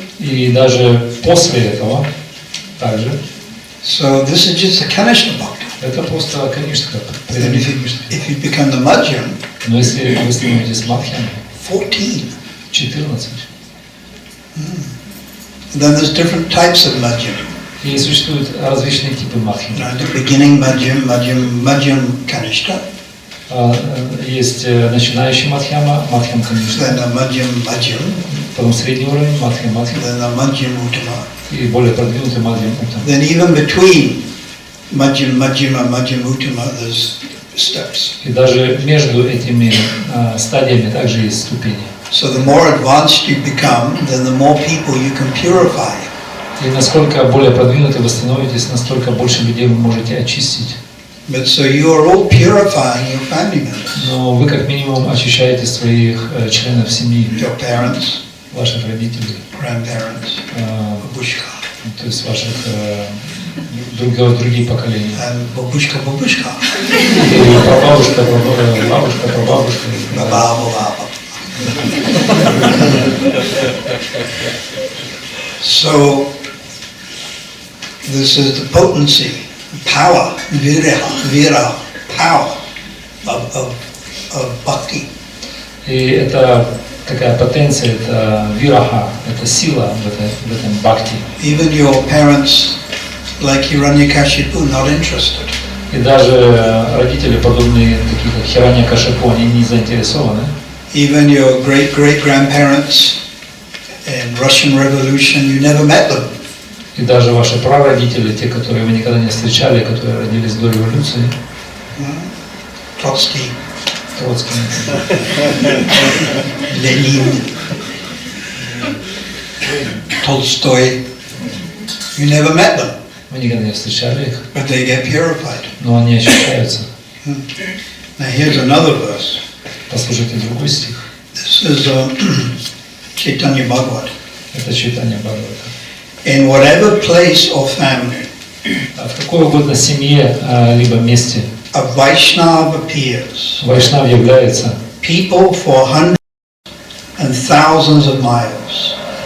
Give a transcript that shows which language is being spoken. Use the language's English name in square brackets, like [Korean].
[Russian] И даже после этого также. [English] So this is just a Kanishta Bhakti. [Russian] Это просто Каништха. [English] If you become the Madhyam, [Russian] Но если вы становитесь Мадхьями, 14. 14. [English] Then there's different types of madhyam. [Russian] И существуют различные типы мадхьям. [English] The beginning madhyam kanishta. [Russian] Есть начинающий мадхьяма, мадхьям каништа. [English] Then a madhyam. [Russian] Потом средний уровень, мадхьям. [English] Then a madhyam uttama. [Russian] И более продвинутый мадхьям уттама. [English] Then even between madhyam uttama, there's steps. [Russian] И даже между этими стадиями также есть ступени. [English] So the more advanced you become, then the more people you can purify. [Russian] И насколько более продвинуты вы становитесь, настолько больше людей вы можете очистить. [English] But so you are all purifying your family members. [Russian] Но вы как минимум очищаете своих членов семьи, [English] Your parents, [Russian] ваших родителей, [English] grandparents, babushka. [Russian] то есть ваших другие поколения. [English] And babushka. [Russian] И прабабушка, бабушка, прабабушка. Baba. [English] So this is the potency, power, vira, power of bhakti. [Russian] И это такая потенция, это вираха, это сила в этом бхакти. [English] Even your parents, like Hiranyakashipu, not interested. [Russian] И даже родители, подобные такие как Хираньякашипу, они не заинтересованы. [English] Even your great-grandparents in Russian Revolution, you never met them. [Russian] И даже ваши прародители, те, которые вы никогда не встречали, которые родились до революции. [English] Trotsky, [Russian] Ленин, [English] Tolstoy, you never met them. [Russian] Вы никогда не встречали их, [English] But they get purified. [Russian] но они очищаются. [English] Now here's another verse. [Russian] Послушайте другой стих. [English] This is Chaitanya Bhagavat. [Russian] Это Чайтанья Бхагавата. [English] In whatever place or family [Russian] В какой угодно семье, либо месте [English] a Vaishnava appears, [Russian] Вайшнав является, [English] people for hundreds and thousands of miles